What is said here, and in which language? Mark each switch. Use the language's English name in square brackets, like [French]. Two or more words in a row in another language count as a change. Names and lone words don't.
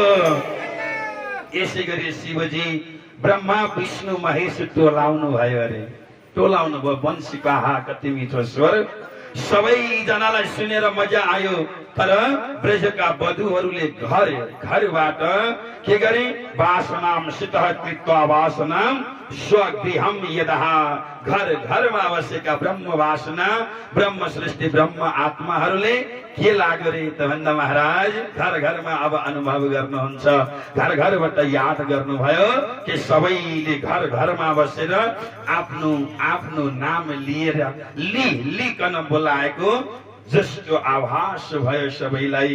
[Nepali] यसै गरी शिवजी ब्रह्मा विष्णु महेश टोलाउनु भयो अरे। टोलाउनु भयो वंशीको आहा कति मिठो स्वर। सबैजनालाई सुनेर मजा आयो। तर ब्रजका वधुहरूले घर घरबाट के गरे [Sanskrit] वासनाम सितः कृत्वा वासनाम स्वगृहम यदः। [Nepali] घर घरमा बसेका ब्रह्म वासना ब्रह्म सृष्टि ब्रह्म आत्माहरूले के लाग्यो रे त भन्दा महाराज घर घरमा अब अनुभव गर्नुहुन्छ। घर घरबाट याद गर्नुभयो कि सबैले घर घरमा बसेर आफ्नो आफ्नो नाम लिएर लिकन बोलाएको जस्तो आभास भयो सबैलाई।